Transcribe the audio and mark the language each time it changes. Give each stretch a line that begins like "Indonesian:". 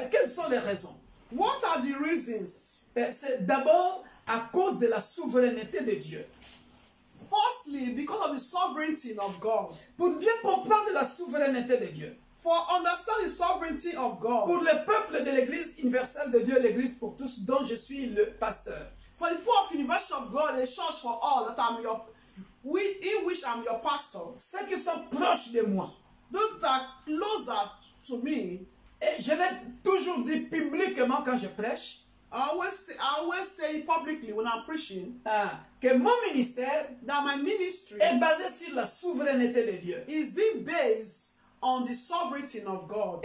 French: Quelles sont les raisons?
English: What are the reasons?
French: C'est d'abord à cause de la souveraineté de Dieu.
English: Firstly, because of the sovereignty of God.
French: Pour bien comprendre la souveraineté de Dieu.
English: For understand the sovereignty of God.
French: Pour le peuple de l'Église universelle de Dieu, l'Église pour tous, dont je suis le pasteur.
English: For the people of University of God, a church for all, that I'm in which I'm your pastor.
French: Ceux qui sont proches de moi.
English: Those that are closer to me.
French: Et je l'ai toujours dit publiquement quand je prêche.
English: I always say publicly when I'm preaching
French: Que mon ministère
English: that my ministry
French: est basé sur la souveraineté de Dieu.
English: is being based on the sovereignty of God.